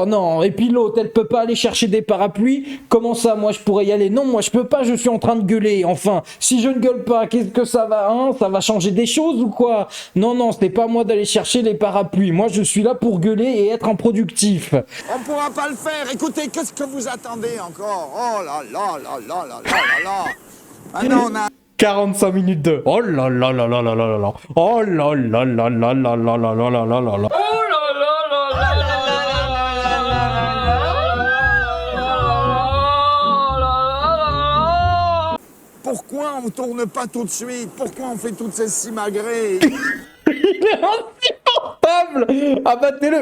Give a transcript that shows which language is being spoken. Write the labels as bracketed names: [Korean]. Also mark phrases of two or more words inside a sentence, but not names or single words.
[French] Et puis l'autre, elle peut pas aller chercher des parapluies? Comment ça, moi je pourrais y aller? Non, moi je peux pas, je suis en train de gueuler. Enfin, si je ne gueule pas, qu'est-ce que ça va, hein? Ça va changer des choses ou quoi? Non, c'est pas moi d'aller chercher les parapluies. Moi, je suis là pour gueuler et être improductif. On pourra pas le faire. Écoutez, qu'est-ce que vous attendez encore? Oh là là là là là là là là. Maintenant, on a... 45 minutes de... Oh là là là là là là là. Oh là là là là là là là là là là là là. Pourquoi on tourne pas tout de suite? Pourquoi on fait toutes ces simagrées? Il est insupportable! Abattez-le!